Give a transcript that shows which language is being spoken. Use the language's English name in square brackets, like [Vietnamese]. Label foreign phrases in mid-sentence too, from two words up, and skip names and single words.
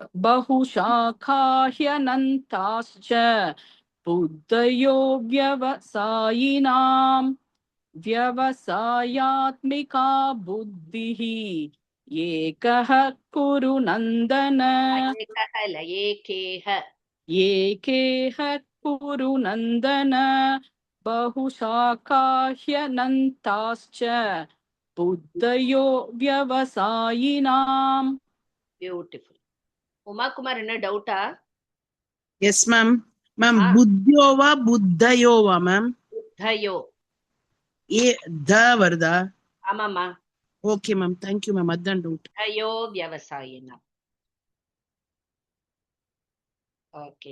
[Sanskrit] बहुशाखाह्यनन्ताश्च बुद्धयो व्यवसायिनां व्यवसायात्मिका बुद्धिः एकः कुरु नन्दन ஏகஹல ஏகேஹ एकेह कुरु नन्दन बहुशाखाह्यनन्ताश्च बुद्धयो व्यवसायिनां [Tamil] பியூட்டிஃபுல். உமாகுமார் என்ன டவுட்டா? [English] Yes ma'am. Ma'am ஆ, [Tamil] புத்தியோவா புத்தயோவா மேம்? [Sanskrit] புத்தயோ. [Tamil] ஏ த வருதா? ஆமாமா, [English] Okay ma'am, thank you ma'am, [Tamil] அதான் டவுட். [Sanskrit] बुद्धयो व्यवसायिनां. ஓகே.